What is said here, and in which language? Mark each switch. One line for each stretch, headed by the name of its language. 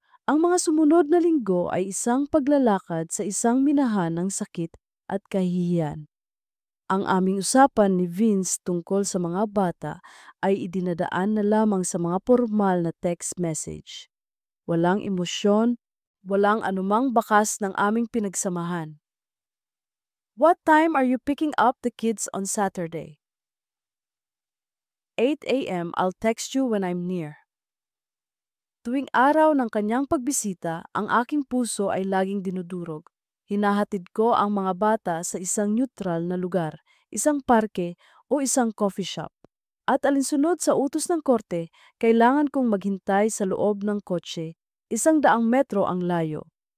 Filipino: Ang mga sumunod na linggo ay isang paglalakad sa isang minahan ng sakit at kahihiyan. Ang aming usapan ni Vince tungkol sa mga bata ay idinadaan na lamang sa mga formal na text message. Walang emosyon, walang anumang bakas ng aming pinagsamahan.
English: What time are you picking up the kids on Saturday? 8 a.m. I'll text you when I'm near.
Filipino: Tuwing araw ng kanyang pagbisita, ang aking puso ay laging dinudurog. Hinahatid ko ang mga bata sa isang neutral na lugar, isang parke o isang coffee shop. At alinsunod sa utos ng korte, kailangan kong maghintay sa loob ng kotse, 100 metro ang layo.